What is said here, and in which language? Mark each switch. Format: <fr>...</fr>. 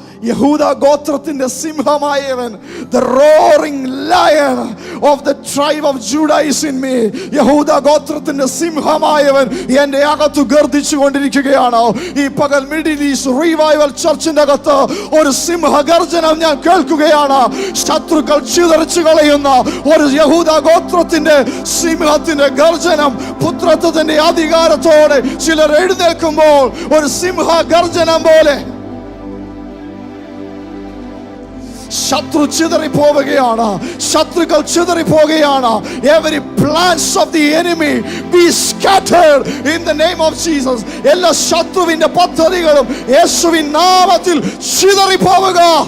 <ml>യഹൂദ ഗോത്രത്തിന്റെ സിംഹമായവൻ,</ml> <en>the roaring lion of the tribe of Judah is in me.</en> <ml>യഹൂദ ഗോത്രത്തിന്റെ സിംഹമായവൻ എന്റെ അകത്ത് ഗർജിച്ചു കൊണ്ടിരിക്കുകയാണ്. ഈ പകൽ മിഡിൽ ഈസ്റ്റ് റിവൈവൽ ചർച്ചിന്റെ അകത്ത് ഒരു സിംഹഗർജനം ഞാൻ കേൾക്കുകയാണ്. ശത്രുക്കൾ ചിതറിച്ചു കളയുന്ന ഒരു യഹൂദ ഗോത്രത്തിന്റെ സിംഹത്തിന്റെ ഗർജനം, പുത്രത്വത്തിന്റെ അധികാരത്തോടെ ചിലർ എഴുന്നേൽക്കുമ്പോൾ ഒരു സിംഹഗർജനം പോലെ ശത്രു ചിതറിപ്പോവുകയാണ്, ശത്രുക്കൾ ചിതറിപ്പോവുകയാണ്.</ml> <en>Every plans of the enemy be scattered in the name of Jesus.</en> <ml>എല്ലാ ശത്രുവിന്റെ പദ്ധതികളും യേശുവിൻ നാമത്തിൽ ചിതറിപ്പോവുക.</ml>